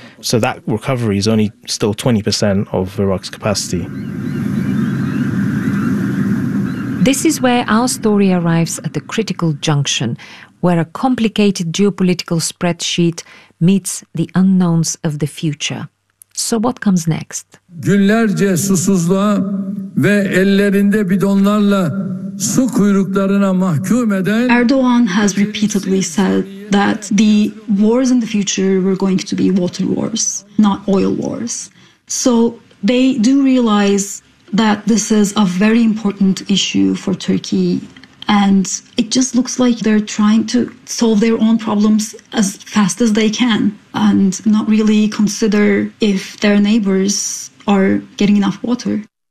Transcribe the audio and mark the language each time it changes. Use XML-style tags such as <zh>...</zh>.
<en>So that recovery is only still 20% of Iraq's capacity. This is where our story arrives at the critical junction, where a complicated geopolitical spreadsheet meets the unknowns of the future. So what comes next?</en> <tr>Günlerce susuzluğa ve ellerinde bidonlarla su kuyruklarına mahkum eden</tr> <en>Erdoğan has repeatedly said that the wars in the future were going to be water wars, not oil wars. So they do realize that this is a very important issue for Turkey, and it just looks like they're trying to solve their own problems as fast as they can and not really consider if their neighbors are getting enough water.</en>